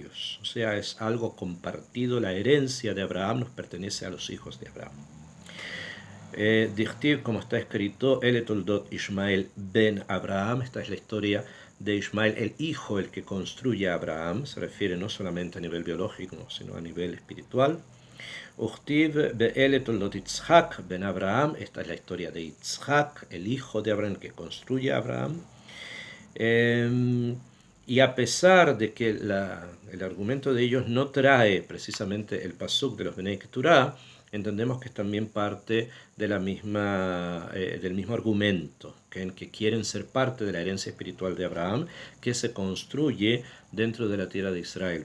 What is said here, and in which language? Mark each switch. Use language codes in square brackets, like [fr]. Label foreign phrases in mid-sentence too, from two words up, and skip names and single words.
[es] O sea, es algo compartido, la herencia de Abraham nos pertenece a los hijos de Abraham. Dichtiv, como está escrito, [he] אלה תולדות ישמעאל בן אברהם, [es] esta es la historia de Ismael, el hijo, el que construye a Abraham, se refiere no solamente a nivel biológico, sino a nivel espiritual. [he] וכתיב באלה תולדות יצחק בן אברהם, [es] esta es la historia de Yitzhak, el hijo de Abraham que construye a Abraham. Y a pesar de que el argumento de ellos no trae precisamente el pasuk de los Benei Keturah, entendemos que es también parte de del mismo argumento, en que quieren ser parte de la herencia espiritual de Abraham, que se construye dentro de la tierra de Israel.